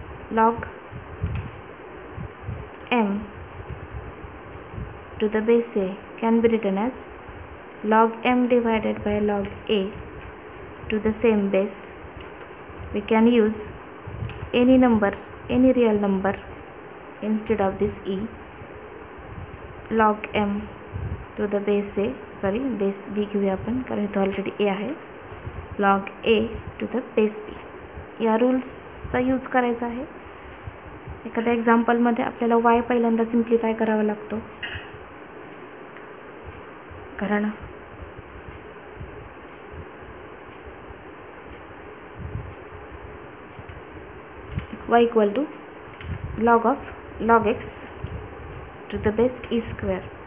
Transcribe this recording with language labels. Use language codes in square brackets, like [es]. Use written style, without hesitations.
[en] Log m to the base a can be written as log m divided by log a to the same base. We can use any number, any real number instead of this e. Log m to the base a, sorry base b [mr] घेऊया आपण कारण इथं already a आहे. [en] log a to the base b. [mr] या रूल्सचा use करायचा आहे. एखाद्या एक्झाम्पलमध्ये आपल्याला y पहिल्यांदा सिम्प्लिफाय करावा लागतो कारण [en] y equal to log of log x to the base e square.